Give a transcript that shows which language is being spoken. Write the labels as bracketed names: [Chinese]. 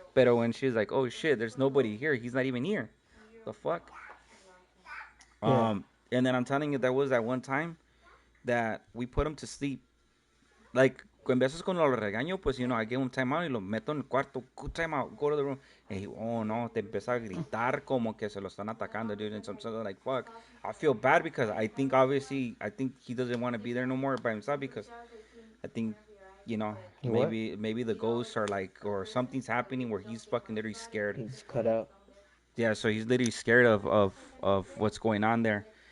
[Spanish] Pero [English] when she's like, oh shit, there's nobody here, he's not even here. The fuck. Yeah. And then I'm telling you, there was that one time that we put him to sleep. [Spanish] Like, en veces cuando lo regaño, pues, [English] I give him time out [Spanish] y lo meto en el cuarto. [English] Go time out, go to the room. And he, oh, [Spanish] no, te empieza a gritar como que se lo están atacando, dude. [English] And something like, fuck. I feel bad because I think, obviously, he doesn't want to be there no more by himself because I think, What? maybe the ghosts are like, or something's happening where he's fucking literally scared. He's cut out. Yeah, so he's literally scared of what's going on there.